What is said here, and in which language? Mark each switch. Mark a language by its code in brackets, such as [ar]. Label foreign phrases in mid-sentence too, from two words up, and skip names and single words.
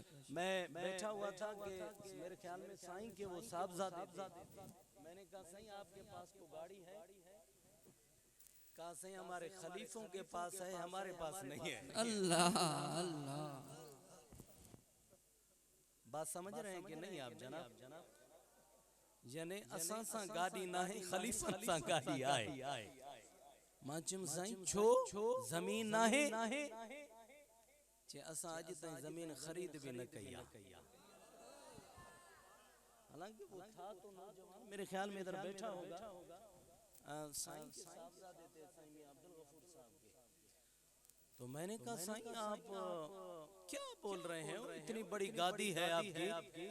[ur] میں بیٹھا ہوا تھا کہ میرے خیال میں سائیں کے وہ صاحبزادے، میں نے کہا سائیں آپ کے پاس تو گاڑی ہے? کہا سائیں ہمارے خلیفوں کے پاس ہے، ہمارے پاس نہیں ہے. اللہ اللہ. بات سمجھ رہے ہیں کہ نہیں آپ جناب? [sd] यानी असां सां गाड़ी ना है, खलीफा सां गाड़ी आए। माचम साईं छो जमीन ना है जे असां अज ताईं जमीन खरीद भी न कई। [ur] حالانکہ وہ تھا تو نوجوان، میرے خیال میں ادھر بیٹھا ہوگا. سائیں کے صاحبزادے تھے سائیں میاں عبدالغفور صاحب کے. تو میں نے کہا سائیں آپ کیا بول رہے ہیں، اتنی بڑی گدی ہے آپ کی?